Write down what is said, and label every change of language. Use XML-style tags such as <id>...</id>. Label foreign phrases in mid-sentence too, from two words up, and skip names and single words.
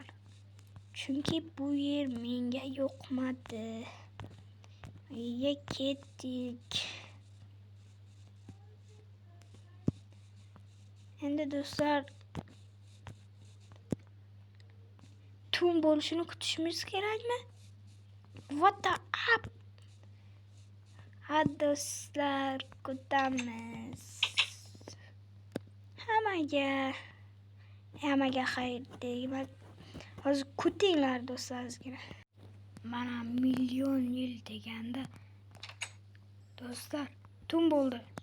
<uz>Chunki bu yer menga yoqmadi. Uyga ketdik. Endi do'stlar, tun bo'lishini kutishimiz kerakmi?</uz> <en>What the up?</en> <uz>Ha do'stlar, kutamiz. Hammaga xayr deyman. Hozir kutinglar do'stlaringizga. Mana million yil deganda do'stlar, tun bo'ldi.</uz>